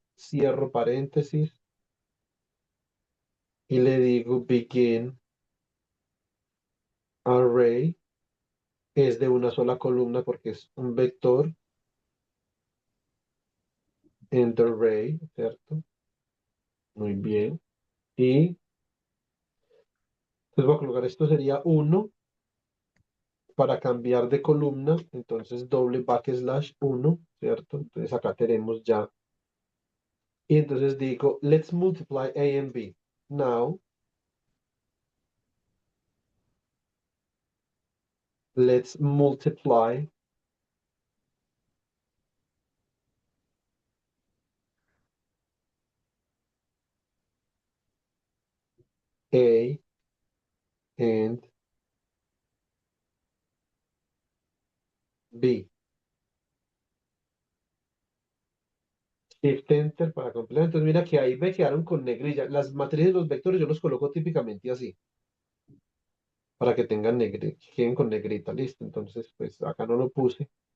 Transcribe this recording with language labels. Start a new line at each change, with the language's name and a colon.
Spanish: cierro paréntesis y le digo begin array, es de una sola columna porque es un vector end array, ¿cierto? Muy bien. Y entonces voy a colocar esto sería uno para cambiar de columna, entonces doble backslash uno, ¿cierto? Entonces acá tenemos ya. Y entonces digo,
English: let's multiply A and B. Now, let's multiply A and B.
Spanish: Shift Enter para completar. Entonces mira que ahí me quedaron con negrilla. Las matrices de los vectores yo los coloco típicamente así, para que tengan negrita, queden con negrita, listo. Entonces, pues acá no lo puse.